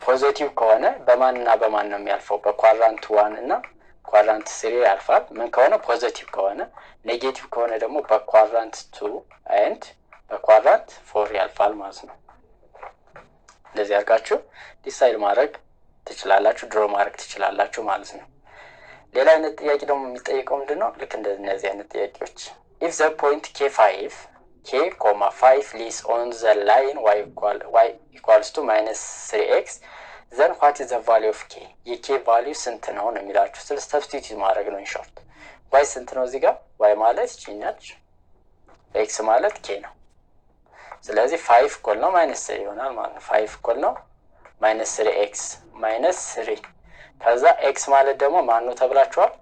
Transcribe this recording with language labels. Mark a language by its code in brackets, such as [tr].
[am] ፖዚቲቭ ከሆነ በማንና በማን ነው የሚያልፈው? በኳድራንት 1 እና ኳድራንት 3 ያልፋል። ምን ከሆነ ፖዚቲቭ ከሆነ። ኔጌቲቭ ከሆነ ደግሞ በኳድራንት 2 ኤንድ በኳድራንት 4 ያልፋል ማለት ነው። እንደዚህ አድርጋችሁ ዲሳይድ ማድረግ ትችላላችሁ፣ ድሮ ማድረግ ትችላላችሁ ማለት ነው። ሌላ አይነት ጥያቄ ደግሞ የሚጠይቀው ምንድነው? ልክ እንደዚህ አይነት ጥያቄዎች [en] if the point k5 lies on the line y equals to -3x then what is the value of k? [am] የk ቫልዩ ስንት ነው ነው የሚላችሁ። ስለ ሰብስቲቲዩት ማድረግ ነው ኢንሾርት። y ስንት ነው እዚህ ጋር? y ማለት ቺናች x ማለት k ነው። ስለዚህ 5 እኩል ነው -3 ይሆናል ማለት ነው። 5 እኩል ነው -3x -3 ከዛ x ማለት ደግሞ ማን ነው ተብላችኋል?